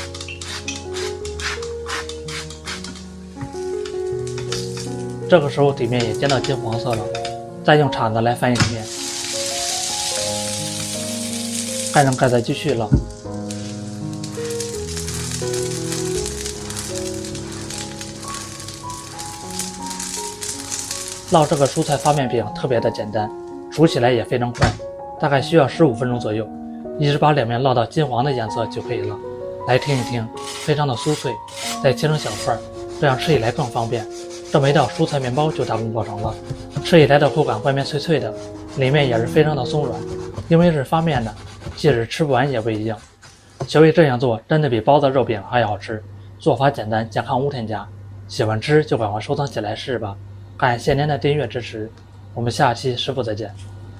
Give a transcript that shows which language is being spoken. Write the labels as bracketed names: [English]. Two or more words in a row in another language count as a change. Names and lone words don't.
[Chinese] 这個時候底面也煎到金黃色了，再用鏟子來翻一個面。蓋上蓋子繼續烙。烙這個蔬菜發面餅特別的簡單，熟起來也非常快。大概需要15分鐘左右，一直把兩面烙到金黄的顏色就可以了。來聽一聽，非常的酥脆，再切成小塊，這樣吃起來更方便。這麼一道蔬菜麵包就大功告成了，吃起來的口感外面脆脆的，裡面也是非常的鬆軟，因為是發面的，即使吃不完也不一樣。學會這樣做真的比包子肉餅還好吃，做法簡單，健康無添加。喜歡吃就趕快收藏起來試吧。感謝您的訂閱支持，我們下期食譜再見。